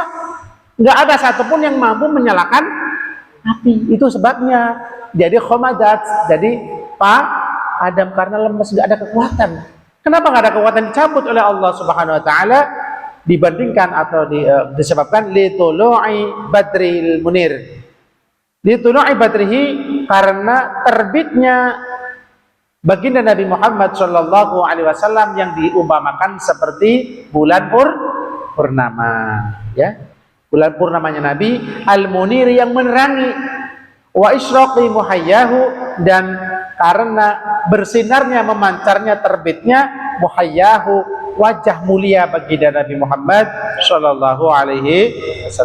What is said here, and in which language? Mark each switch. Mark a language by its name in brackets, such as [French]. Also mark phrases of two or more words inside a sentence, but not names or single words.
[Indonesian] Nggak ada satupun yang mampu menyalakan api. Itu sebabnya jadi khomadat, jadi Pak Adam, karena lemes, nggak ada kekuatan. Kenapa nggak ada kekuatan? Dicabut oleh [Arabic] الله سبحانه وتعالى, [Indonesian] dibandingkan atau disebabkan [Arabic] لطلوع البدر المنير. لطلوع بدره, [Indonesian] karena terbitnya baginda Nabi Muhammad [Arabic] صلى الله عليه وسلم [Indonesian] yang diumpamakan seperti bulan purnama, ya, bulan purnamanya Nabi, al-munir yang menerangi, [Arabic] وإشراق محياه, [Indonesian] dan karena bersinarnya, memancarnya, terbitnya muhayyahu, wajah mulia baginda Nabi Muhammad [Arabic] صلى الله عليه وسلم.